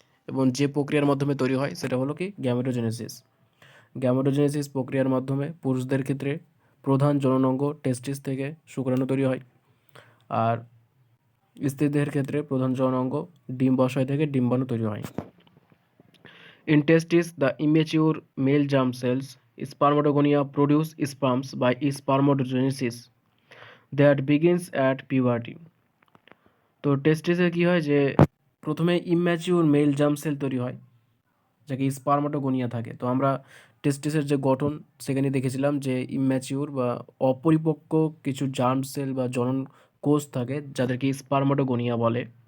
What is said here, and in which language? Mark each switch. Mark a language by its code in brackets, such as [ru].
[bn] এবং যে প্রক্রিয়ার মাধ্যমে তৈরি হয় সেটা হলো কি গ্যামেটোজেনেসিস। গ্যামেটোজেনেসিস প্রক্রিয়ার মাধ্যমে পুরুষদের ক্ষেত্রে প্রধান জননাঙ্গ টেস্টিস থেকে শুক্রাণু তৈরি হয়, আর স্ত্রীদের ক্ষেত্রে প্রধান জননাঙ্গ ডিম্বাশয় থেকে ডিম্বাণু তৈরি হয়। [en] In testes, the immature male germ cells, spermatogonia, produce sperms by spermatogenesis that begins at puberty. [bn] তো টেস্টিসে কী হয় যে প্রথমে ইম্যাচিউর মেল জার্ম সেল তৈরি হয়, যাকে স্পার্মাটোগোনিয়া থাকে। তো আমরা টেস্টিসের যে গঠন সেখানে দেখেছিলাম যে ইম্যাচিউর বা অপরিপক্ক কিছু জার্ম সেল বা জনন কোষ থাকে, যাদেরকে স্পার্মাটোগোনিয়া বলে।